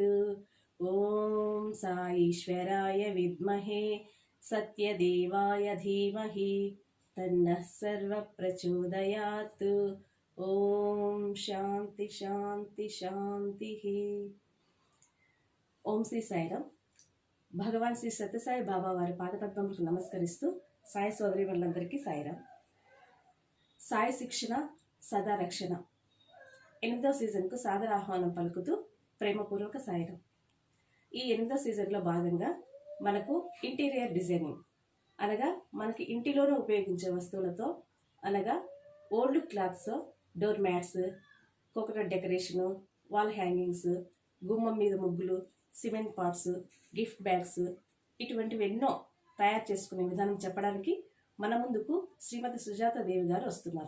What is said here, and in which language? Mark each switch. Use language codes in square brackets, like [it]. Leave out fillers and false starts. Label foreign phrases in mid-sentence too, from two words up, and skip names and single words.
[sa] ओम साईश्वराय विद्महे सत्यदेवाय धीमहि तन्नः सर्वः प्रचोदयात्। ओम शांति शांति शांति। [te] ओम श्री साईराम। भगवान श्री सत्यसाई बाबा वाరి పాదపద్మములకు నమస్కరిస్తూ సాయి సోదరీమణులందరికీ సాయిరాం. సాయి శిక్షణ సదా రక్షణ 8వ సీజన్కు సాదర ఆహ్వానం పలుకుతూ ప్రేమపూర్వక సాయిరాం. ఈ 8వ సీజన్లో భాగంగా మనకు [en] interior designing [te] అనగా మనకి ఇంటిలోనే ఉపయోగించే వస్తువులతో అనగా [en] old clothes, door mats, coconut decoration, wall hangings, [te] గుమ్మం మీద ముగ్గులు, [en] cement pots, gift bags [te] ఇటువంటివి ఎన్నో తయారు చేసుకునే విధానం చెప్పడానికి మన ముందుకు శ్రీమతి సుజాత దేవి గారు వస్తున్నారు.